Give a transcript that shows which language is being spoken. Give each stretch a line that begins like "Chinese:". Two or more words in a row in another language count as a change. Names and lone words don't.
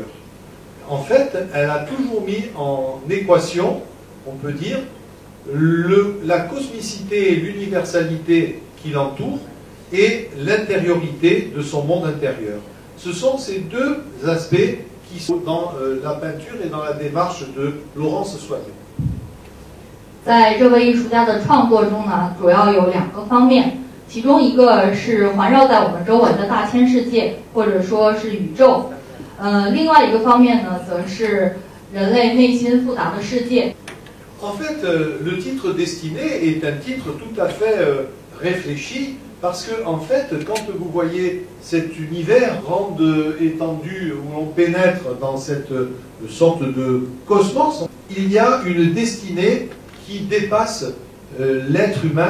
French: En fait, elle a toujours mis en équation, on peut dire, la cosmicité et l'universalité qui l'entourent et l'intériorité de son monde intérieur. Ce sont ces deux aspects qui sont dans la peinture et dans la démarche de Laurence Soignon.
Chinese: 在这位艺术家的创作中呢，主要有两个方面，其中一个是环绕在我们周围的大千世界，或者说是宇宙。另外一个方面呢，则是人类内心复杂的世界。
French: En fait, le titre Destiné est un titre tout à fait réfléchi, parce que, en fait, quand vous voyez cet univers, grande étendue, où l'on pénètre dans cette sorte de cosmos, il y a une destinée qui dépasse l'être humain.